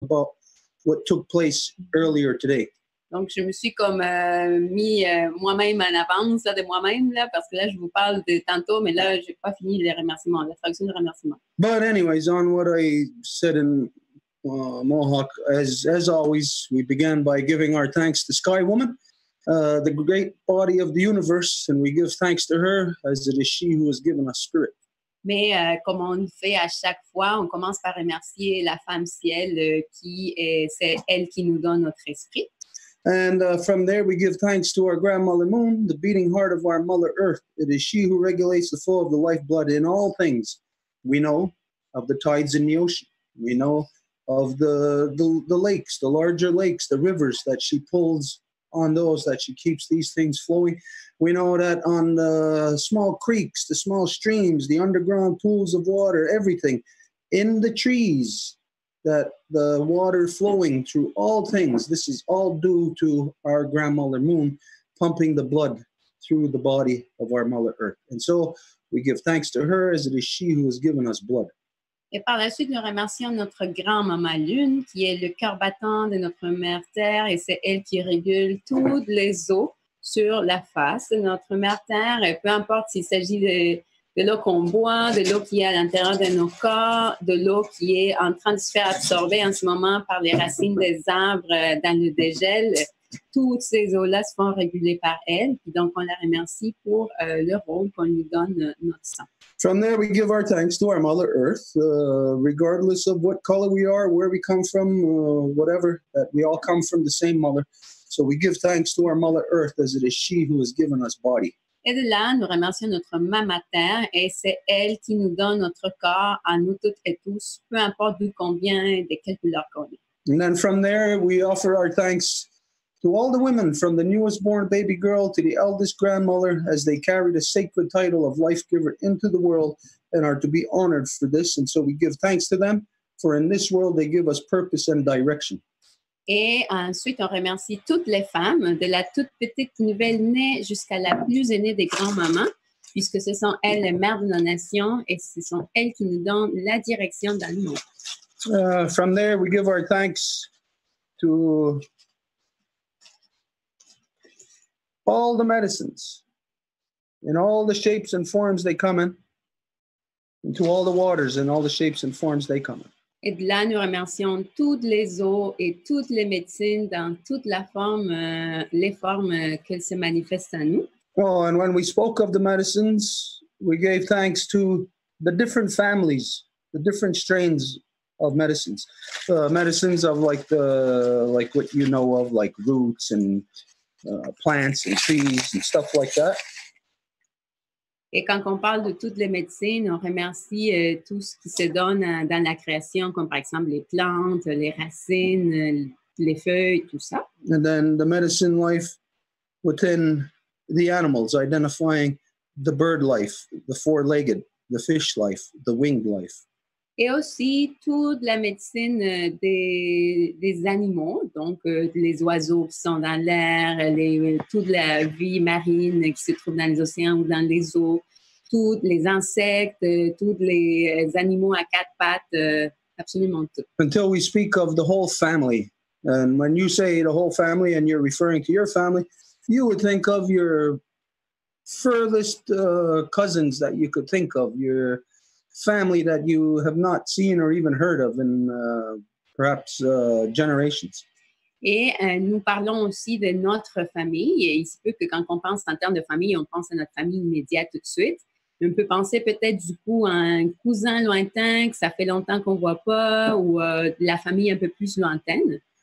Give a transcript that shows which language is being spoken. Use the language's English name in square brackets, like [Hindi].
[English] about what took place earlier today. [French] Donc, je me suis comme mis moi-même en avance là, de moi-même, là, parce que là, je vous parle de tantôt, mais là, je n'ai pas fini les remerciements, la traduction des remerciements. [English] But anyways, on what I said in Mohawk, as always, we began by giving our thanks to Sky Woman, the great body of the universe, and we give thanks to her as it is she who has given us spirit. [French] Mais comme on le fait à chaque fois, on commence par remercier la femme ciel c'est elle qui nous donne notre esprit. [English] And from there, we give thanks to our grandmother Moon, the beating heart of our mother Earth. It is she who regulates the flow of the lifeblood in all things. We know of the tides in the ocean. We know of the lakes, the larger lakes, the rivers that she pulls on those, that she keeps these things flowing. We know that on the small creeks, the small streams, the underground pools of water, everything, in the trees, that the water flowing through all things, this is all due to our grandmother Moon pumping the blood through the body of our mother Earth. And so we give thanks to her as it is she who has given us blood. [French] Et par la suite, nous remercions notre grand-maman Lune, qui est le cœur battant de notre mère Terre, et c'est elle qui régule toutes les eaux sur la face de notre mère Terre, et peu importe s'il s'agit de l'eau qu'on boit, de l'eau qui est à l'intérieur de nos corps, de l'eau qui est en train de se faire absorber en ce moment par les racines des arbres dans le dégel. Toutes ces eaux-là se font réguler par elle. Et donc, on la remercie pour le rôle qu'on lui donne notre sang. [English] From there, we give our thanks to our Mother Earth, regardless of what color we are, where we come from, whatever, that we all come from the same mother. So we give thanks to our Mother Earth as it is she who has given us body. [French] Et de là, nous remercions notre Maman Terre et c'est elle qui nous donne notre corps à nous toutes et tous, peu importe d'où qu'on vient et de quelle couleur qu'on est. [English] And then from there, we offer our thanks to all the women, from the newest born baby girl to the eldest grandmother, as they carry the sacred title of life giver into the world and are to be honored for this. And so we give thanks to them, for in this world they give us purpose and direction. [French] Et ensuite, on remercie toutes les femmes, de la toute petite nouvelle-née jusqu'à la plus aînée des grands-mamans, puisque ce sont elles les mères de nos nations et ce sont elles qui nous donnent la direction dans le monde. [English] From there, we give our thanks to all the medicines, in all the shapes and forms they come in, and to all the waters in all the shapes and forms they come in. [French] Et de là, nous remercions toutes les eaux et toutes les médecines dans toute la forme, les formes qu'elles se manifestent en nous. [English] Oh, and when we spoke of the medicines, we gave thanks to the different families, the different strains of medicines. Medicines of like what you know of, like roots and plants and trees and stuff like that. [French] Et quand on parle de toutes les médecines, on remercie tout ce qui se donne dans la création, comme par exemple les plantes, les racines, les feuilles, tout ça. [English] And then the medicine life within the animals, identifying the bird life, the four-legged, the fish life, the winged life. [French] Et aussi toute la médecine des animaux, donc les oiseaux qui sont dans l'air, toute la vie marine qui se trouve dans les océans ou dans les eaux, tous les insectes, tous les animaux à quatre pattes, absolument tout. [English] Until we speak of the whole family. And when you say the whole family and you're referring to your family, you would think of your furthest cousins that you could think of, your family that you have not seen or even heard of in perhaps generations. [French] Et nous parlons aussi de notre famille. Et il se peut que quand on pense en termes de famille, on pense à notre famille immédiate tout de suite. On peut penser peut-être du coup à un cousin lointain que ça fait longtemps qu'on ne voit pas ou la famille un peu plus lointaine.